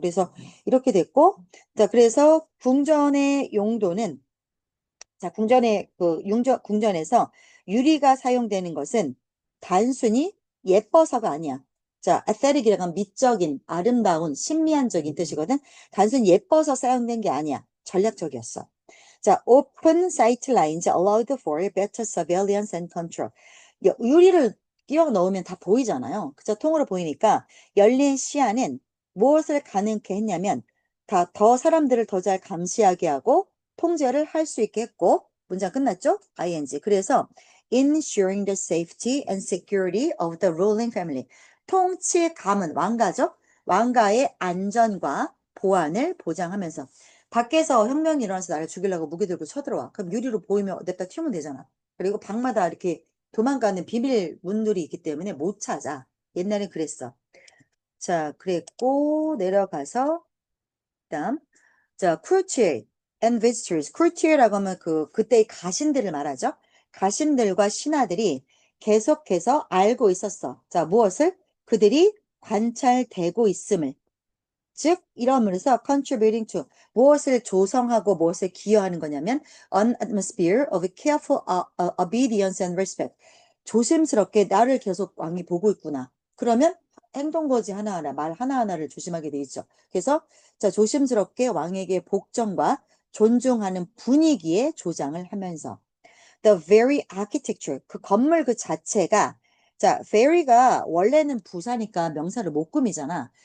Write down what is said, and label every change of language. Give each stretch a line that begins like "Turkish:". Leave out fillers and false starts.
Korean: 그래서 이렇게 됐고, 자, 그래서 궁전의 용도는, 자, 궁전에서 유리가 사용되는 것은 단순히 예뻐서가 아니야. 자, aesthetic이라는 건 미적인, 아름다운, 신미한적인 뜻이거든. 단순히 예뻐서 사용된 게 아니야. 전략적이었어.
English: 자, open sight lines allowed for better surveillance and control.
Korean: 유리를 끼워 넣으면 다 보이잖아요. 그죠? 통으로 보이니까 열린 시야는 무엇을 가능케 했냐면 더 사람들을 더 잘 감시하게 하고 통제를 할 수 있게 했고 문장 끝났죠?
English: ing.
Korean: 그래서
English: ensuring the safety and security of the ruling family.
Korean: 통치감은 왕가죠? 왕가의 안전과 보안을 보장하면서 밖에서 혁명이 일어나서 나를 죽이려고 무기 들고 쳐들어와. 그럼 유리로 보이면 냅다 튀면 되잖아. 그리고 방마다 이렇게 도망가는 비밀 문들이 있기 때문에 못 찾아. 옛날엔 그랬어. 자, 그랬고 내려가서 그다음 자,
English: courtier and visitors.
Korean: courtier라고 하면 그때의 가신들을 말하죠. 가신들과 신하들이 계속해서 알고 있었어. 자, 무엇을? 그들이 관찰되고 있음을. 즉, 이러면서
English: contributing to
Korean: 무엇을 조성하고 무엇을 기여하는 거냐면
English: an atmosphere of careful obedience and respect.
Korean: 조심스럽게 나를 계속 왕이 보고 있구나. 그러면 행동거지 하나하나, 말 하나하나를 조심하게 돼 있죠. 그래서 자, 조심스럽게 왕에게 복종과 존중하는 분위기에 조장을 하면서
English: the very architecture,
Korean: 그 건물 그 자체가 자, very가 원래는 부사니까 명사를 못 꾸미잖아.